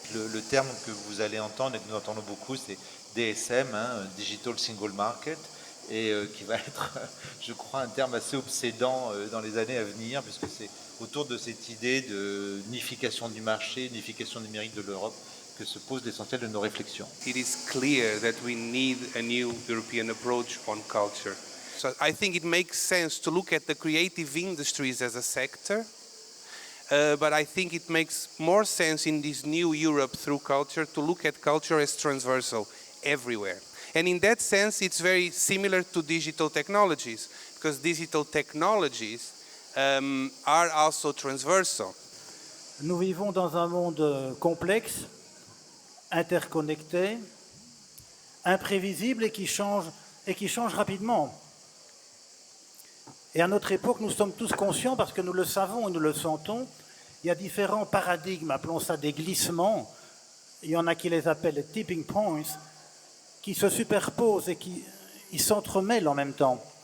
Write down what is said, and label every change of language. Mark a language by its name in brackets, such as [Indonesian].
[French] Le terme que vous allez entendre et que nous entendons beaucoup, c'est DSM, Digital Single Market, et qui va être, je crois, un terme assez obsédant dans les années à venir, puisque c'est autour de cette idée de unification du marché, unification numérique de l'Europe, que se pose l'essentiel de nos réflexions. [English] It is clear that we need a new European approach on culture. So I think it makes sense to look at the creative industries as a sector, but I think it makes more sense in this new Europe through culture to look at culture as transversal everywhere. And in that sense, it's very similar to digital technologies, because digital technologies are also transversal. [French] Nous vivons dans un monde complexe, interconnecté, imprévisible et qui change rapidement. Et à notre époque, nous sommes tous conscients, parce que nous le savons et nous le sentons, il y a différents paradigmes, appelons ça des glissements, il y en a qui les appellent les tipping points, qui se superposent et qui s'entremêlent en même temps.